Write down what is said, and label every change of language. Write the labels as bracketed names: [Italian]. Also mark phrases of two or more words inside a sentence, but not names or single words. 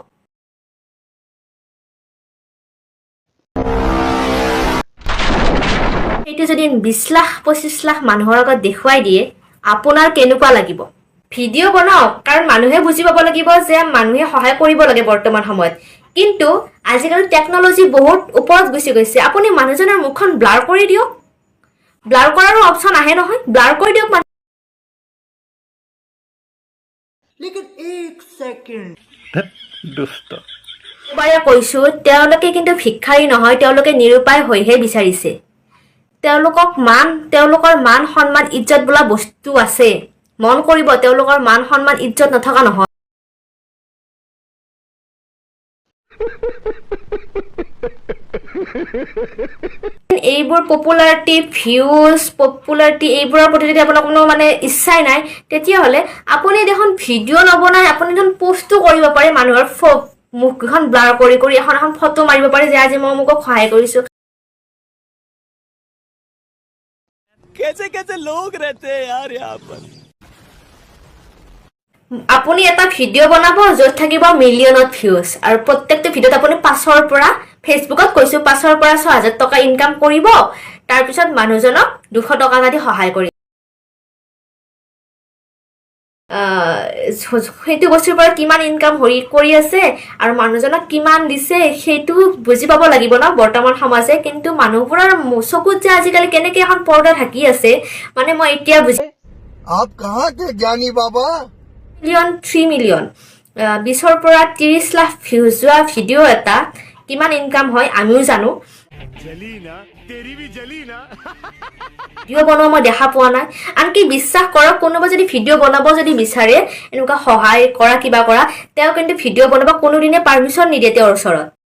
[Assamese] এইটো যদি 20 লাখ 25 লাখ মানুহৰ আগত দেখুৱাই দিয়ে আপোনাৰ কেনেকুৱা লাগিব? ভিডিঅ' বনাওক, কাৰণ মানুহে বুজি পাব লাগিব যে মানুহে সহায় কৰিব লাগে বৰ্তমান সময়ত। কিন্তু আজিকালি টেকনলজি বহুত ওপৰত গুচি গৈছে। আপুনি মানুহজনৰ মুখখন ব্লাৰ কৰি দিয়ক, ব্লাৰ কৰাৰো অপচন আহে নহয়, ব্লাৰ কৰি দিয়ক। [Hindi] लेकिन एक सेकंड [Assamese] দুষ্ট এবাৰে কৈছো, তেওঁলোকে কিন্তু ভিক্ষাৰী নহয়, তেওঁলোকে নিৰুপায় হৈহে বিচাৰিছে। তেওঁলোকৰ মান সন্মান ইজ্জত বোলা বস্তু আছে। মন কৰিব, তেওঁলোকৰ মান সন্মান ইজ্জত নথকা নহয়। এইবোৰ [English] popularity, views, popularity [Assamese] এইবোৰৰ প্ৰতি যদি আপোনাৰ কোনো ইচ্ছাই নাই, তেতিয়াহ'লে আপুনি দেখোন ভিডিঅ' নবনাই, আপুনি দেখোন পোষ্টো কৰিব পাৰে। মানুহৰ মুখখন ব্লাৰ কৰি কৰি এখন ফটো মাৰিব পাৰে যে আজি মই অমুকক সহায় কৰিছো। [Hindi] कैसे कैसे लोग रहते हैं यार यहाँ पर। [Assamese] আপুনি এটা ভিডিঅ' বনাব য'ত থাকিব মিলিয়নত ভিউজ, আৰু প্ৰত্যেকটো ভিডিঅ'ত আপুনি 5ৰ পৰা, ফেচবুকত কৈছো 5ৰ পৰা 6,000 টকা ইনকাম কৰিব। তাৰপিছত মানুহজনক 200 টকা দি সহায় কৰিব। সেইটো বস্তুৰ পৰা কিমান ইনকাম কৰি আছে আৰু মানুহজনক কিমান দিছে সেইটো বুজি পাব লাগিব ন বৰ্তমান সমাজে। কিন্তু মানুহবোৰৰ চকুত যে আজিকালি কেনেকে এখন পৰ্দা থাকি আছে, মই এতিয়া বুজি। [Hindi] आप कहाँ थे ज्ञानी बाबा? [Assamese] 3 মিলিয়ন 20ৰ পৰা 30 লাখ ভিউজ যোৱা ভিডিঅ' এটা কিমান ইনকাম হয় আমিও জানো। ভিডিঅ' বনোৱা মই দেখা পোৱা নাই। আনকি বিশ্বাস কৰক, কোনোবা যদি ভিডিঅ' বনাব যদি বিচাৰে, এনেকুৱা সহায় কৰা কিবা কৰা, তেওঁ কিন্তু ভিডিঅ' বনাব কোনোদিনে পাৰ্মিশ্যন নিদিয়ে তেওঁৰ ওচৰত।